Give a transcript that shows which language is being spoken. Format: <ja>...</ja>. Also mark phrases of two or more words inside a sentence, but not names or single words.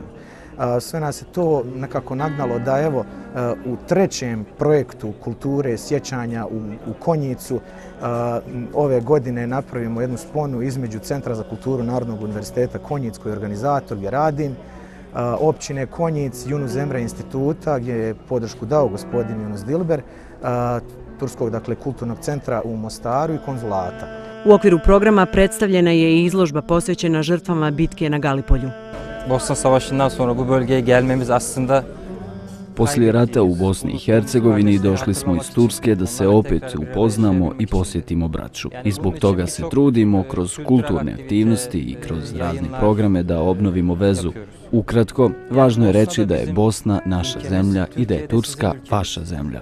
<bs>Sve nas je to nekako nagnalo da evo u trećem projektu kulture sjećanja u Konjicu ove godine napravimo jednu sponu između Centra za kulturu Narodnog univerziteta Konjic, koji je organizator, gdje radim, općine Konjic, Yunus Emre instituta, gdje je podršku dao gospodin Yunus Dilber, Turskog kulturnog centra u Mostaru i konzulata. U okviru programa predstavljena je i izložba posvećena žrtvama bitke na Galipolju.</bs> <tr>Bosna Savaşı'ndan sonra bu bölgeye gelmemiz aslında</tr> <bs>Poslije rata u Bosni i Hercegovini došli smo iz Turske da se opet upoznamo i posjetimo braću. I zbog toga se trudimo kroz kulturne aktivnosti i kroz razne programe da obnovimo vezu. Ukratko, važno je reći da je Bosna naša zemlja i da je Turska vaša zemlja.</bs>